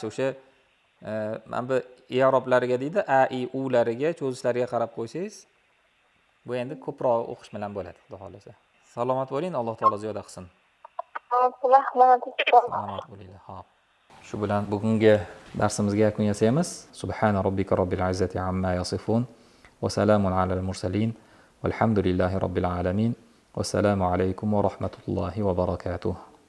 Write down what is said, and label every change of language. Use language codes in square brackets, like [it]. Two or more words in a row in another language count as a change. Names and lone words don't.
[uz] O'sha mana bu i'roblariga deydi, a, i, u lariga, cho'zishlariga qarab qo'ysangiz, bu endi ko'proq o'qish bilan bo'ladi, xudo xolasa. Salomat bo'ling, Alloh taolo ziyoda qilsin. Salomat bo'linglar. Xo'p. Shu bilan bugungi darsimizga yakun yasaymiz. [ar] سبحان ربك رب العزة عما يصفون وسلام على المرسلين والحمد لله رب العالمين. والسلام عليكم ورحمة الله وبركاته.